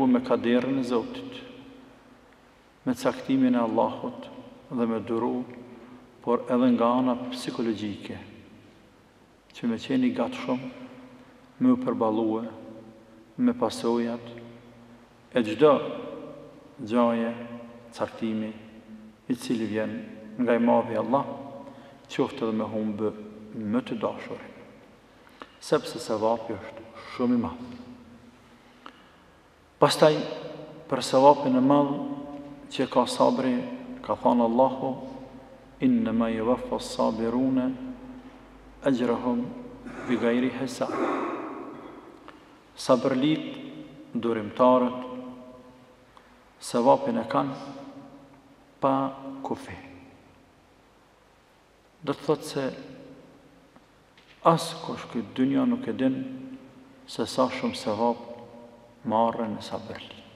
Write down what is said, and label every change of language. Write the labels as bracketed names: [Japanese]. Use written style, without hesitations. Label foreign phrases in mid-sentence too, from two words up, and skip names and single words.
[Albanian] me kaderin e Zotit, me caktimin e Allahut dhe me duru, por edhe nga ana psikologjike, që me qeni gatshëm, me u përballue me pasojat e çdo gjaje, caktimi i cili vjen nga i madhi Allah, qoftë edhe me humbë më të dashurin, sepse sevapi është shumë i madh. Pastaj, për sevapin e madh që ka sabri, ka thënë Allahu: [Arabic] "إنما يوفى الصابرون أجرهم بغير حساب." [Albanian] Sabërlit, durimtarët, sevapin e kanë pa kufi. Do të thotë se askush këtë dynja nuk e din se sa shumë sevap marrën në sabërlit.